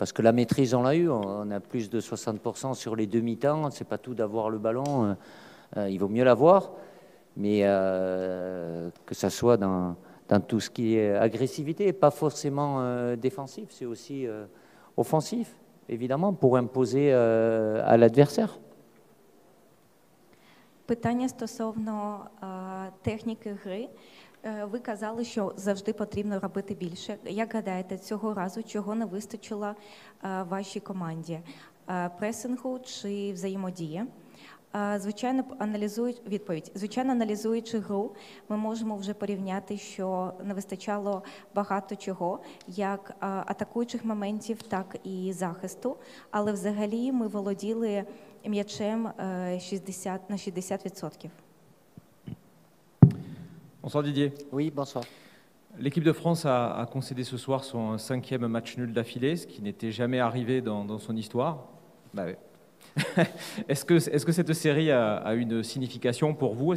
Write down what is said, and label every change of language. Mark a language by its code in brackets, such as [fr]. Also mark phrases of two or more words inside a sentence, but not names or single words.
[fr] parce que la maîtrise, on l'a eu, on a plus de 60% sur les 2 mi-temps, c'est pas tout d'avoir le ballon, il vaut mieux l'avoir, mais que ça soit dans tout ce qui est agressivité, pas forcément défensif, c'est aussi offensif, évidemment, pour imposer à l'adversaire. [uk] Питання стосовно техніки гри. Ви казали, що завжди потрібно робити більше. Як гадаєте, цього разу чого не вистачило вашій команді? Пресингу чи взаємодії? Звичайно, аналізуючи гру, ми можемо вже порівняти, що не вистачало багато чого, як атакуючих моментів, так і захисту. Але взагалі ми володіли м'ячем на 60%. [fr] Bonsoir Didier. Oui, bonsoir. L'équipe de France a concédé ce soir son 5e match nul d'affilée, ce qui n'était jamais arrivé dans son histoire. Bah ouais. Est-ce que cette série a une signification pour vous?